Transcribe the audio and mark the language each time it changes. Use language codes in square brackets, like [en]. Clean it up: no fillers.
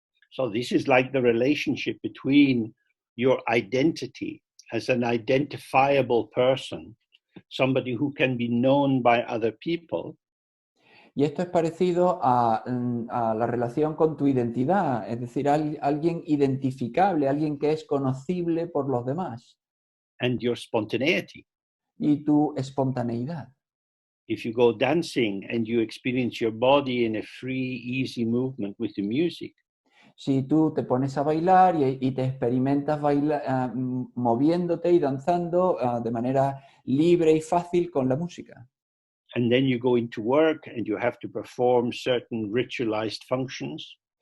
[en] So this is like the relationship between your identity as an identifiable person, somebody who can be known by other people, [es] Y esto es parecido a la relación con tu identidad, es decir, alguien identificable, alguien que es conocible por los demás, [en] and your spontaneity. [es] y tu espontaneidad. [en] If you go dancing and you experience your body in a free, easy movement with the music, [es] Si tú te pones a bailar y te experimentas moviéndote y danzando de manera libre y fácil con la música. [en] and then you go into work and you have to perform certain ritualized functions,